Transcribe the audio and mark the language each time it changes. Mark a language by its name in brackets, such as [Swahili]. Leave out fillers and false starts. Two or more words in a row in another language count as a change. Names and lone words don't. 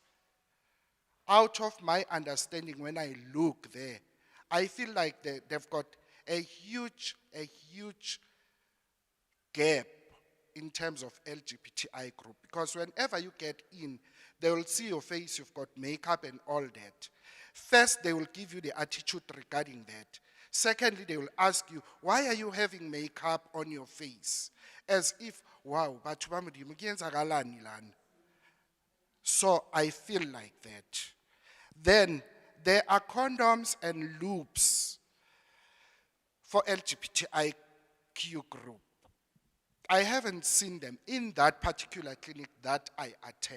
[English] Out of my understanding, when I look there, I feel like they've got a huge gap in terms of LGBTI group, because whenever you get in, they will see your face, you've got makeup and all that. First, they will give you the attitude regarding that. Secondly, they will ask you, why are you having makeup on your face? As if, [Southern Sotho] wow, batho ba Modimo ke [Zulu] yenzakalani lana? [English] So I feel like that. Then there are condoms and loops for LGBTIQ group. I haven't seen them in that particular clinic that I attend.